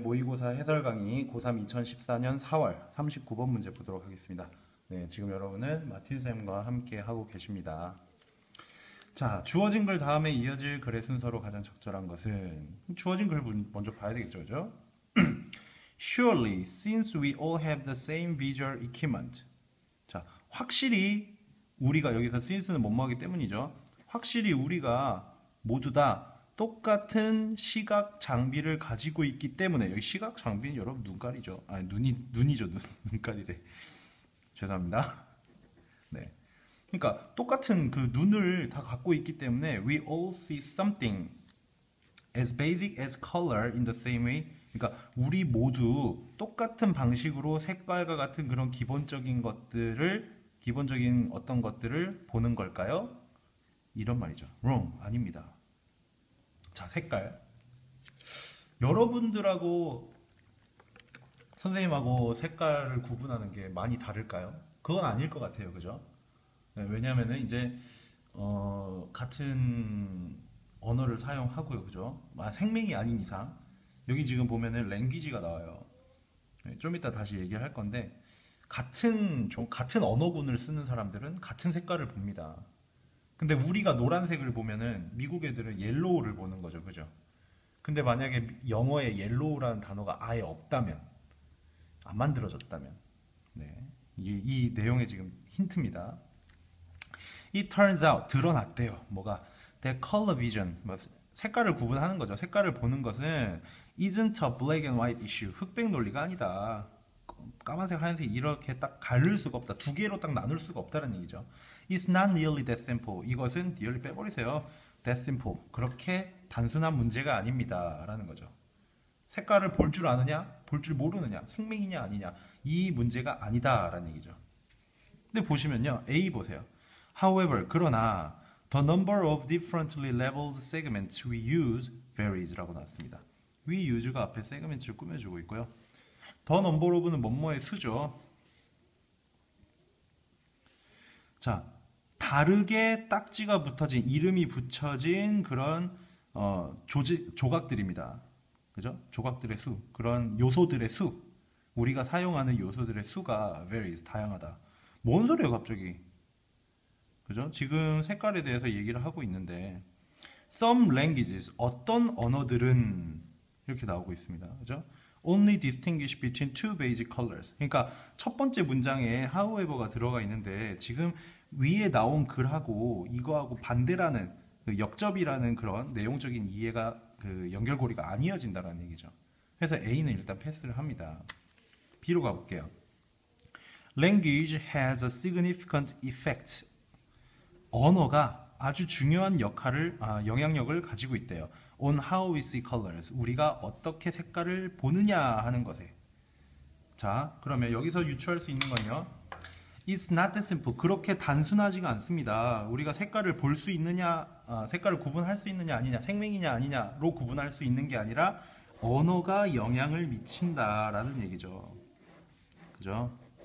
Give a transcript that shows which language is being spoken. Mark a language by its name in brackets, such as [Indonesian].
[Korean] 모의고사 해설 강의 고3 2014년 4월 39번 문제 보도록 하겠습니다. 네, 지금 여러분은 마틴 쌤과 함께 하고 계십니다. 자, 주어진 글 다음에 이어질 글의 순서로 가장 적절한 것은 주어진 글 먼저 봐야 되겠죠, 그죠? [English] Surely, since we all have the same visual equipment. [Korean] 자, 확실히 우리가 여기서 since는 뭐뭐하기 때문이죠. 확실히 우리가 모두 다 똑같은 시각 장비를 가지고 있기 때문에 여기 시각 장비는 여러분 눈깔이죠. 아니 눈이죠. 눈깔이래. 죄송합니다. 네. 그러니까 똑같은 그 눈을 다 갖고 있기 때문에 [English] we all see something as basic as color in the same way. [Korean] 그러니까 우리 모두 똑같은 방식으로 색깔과 같은 그런 기본적인 어떤 것들을 보는 걸까요? 이런 말이죠. wrong. 아닙니다. 자, 색깔. 여러분들하고 선생님하고 색깔을 구분하는 게 많이 다를까요? 그건 아닐 것 같아요. 그죠? 네, 왜냐면은 이제 같은 언어를 사용하고요. 그죠? 생명이 아닌 이상 여기 지금 보면은 랭귀지가 나와요. 네, 좀 이따 다시 얘기를 할 건데 같은 언어군을 쓰는 사람들은 같은 색깔을 봅니다. 근데 우리가 노란색을 보면은 미국 애들은 옐로우를 보는 거죠. 그죠? 근데 만약에 영어에 옐로우라는 단어가 아예 없다면, 안 만들어졌다면, 네. 이 내용의 지금 힌트입니다. [English] It turns out, [Korean] 드러났대요. 뭐가? [English] That color vision, [Korean] 색깔을 구분하는 거죠. 색깔을 보는 것은 [English] isn't a black and white issue. [Korean] 흑백 논리가 아니다. 까만색, 하얀색 이렇게 딱 가릴 수가 없다. 두 개로 딱 나눌 수가 없다는 얘기죠. [English] It's not nearly that simple. [Korean] 이것은 nearly 빼버리세요. [English] That simple. [Korean] 그렇게 단순한 문제가 아닙니다. 라는 거죠. 색깔을 볼 줄 아느냐? 볼 줄 모르느냐? 생명이냐 아니냐? 이 문제가 아니다. 라는 얘기죠. 근데 보시면요. A 보세요. [English] However, [Korean] 그러나 [English] the number of differently labeled segments we use varies [Korean] 라고 나왔습니다. We use가 앞에 세그멘트를 꾸며주고 있고요. 더 넘버 오브는 뭐뭐의 수죠. 자, 다르게 딱지가 붙어진 이름이 붙여진 그런 조각들입니다. 그죠? 조각들의 수, 그런 요소들의 수, 우리가 사용하는 요소들의 수가 varies 다양하다. 뭔 소리예요, 갑자기? 그죠? 지금 색깔에 대해서 얘기를 하고 있는데 [English] some languages [Korean] 어떤 언어들은 이렇게 나오고 있습니다. 그죠? [English] Only distinguish between two basic colors. [Korean] 그러니까 첫 번째 문장에 however가 들어가 있는데 지금 위에 나온 글하고 이거하고 반대라는 그 역접이라는 그런 내용적인 이해가 그 연결고리가 안 이어진다는 얘기죠. 그래서 A는 일단 패스를 합니다. B로 가볼게요. [English] Language has a significant effect. [Korean] 언어가 아주 중요한 영향력을 가지고 있대요. [English] On how we see colors. [Korean] 우리가 어떻게 색깔을 보느냐 하는 것에. 자, 그러면 여기서 유추할 수 있는 건요. [English] It's not that simple. [Korean] 그렇게 단순하지가 않습니다. 우리가 색깔을 볼 수 있느냐, 색깔을 구분할 수 있느냐 아니냐, 생명이냐 아니냐로 구분할 수 있는 게 아니라 언어가 영향을 미친다라는 얘기죠. 그죠?